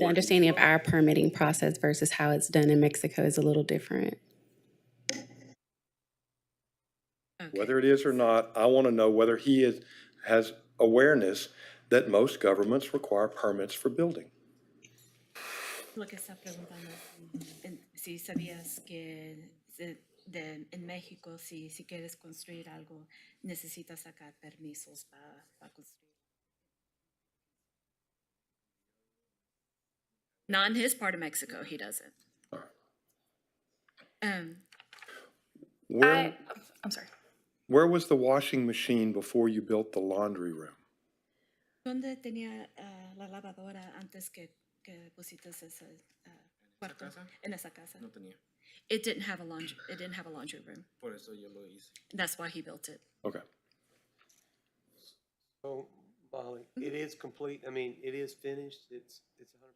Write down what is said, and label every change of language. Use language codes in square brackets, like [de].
[en] where he's understanding of from. our permitting process versus how it's done in Mexico is a little different. Okay. Whether it is or not, I want to know whether he has awareness that most governments require permits for building. [es] Lo que está preguntando, si sabías que en México, si quieres construir algo, necesitas sacar permisos para construir. [en] Not in his part of Mexico, he doesn't. Where, I'm sorry. where was the washing machine before you built the laundry room? [es] ¿Dónde tenía la lavadora antes que pusiste ese cuarto? casa? En esa casa. No tenía. [en] It didn't have a laundry room. [es] Por eso yo lo hice. [en] That's why he built it. Okay. So, Molly, it is complete, I mean, it is finished, it's 100%.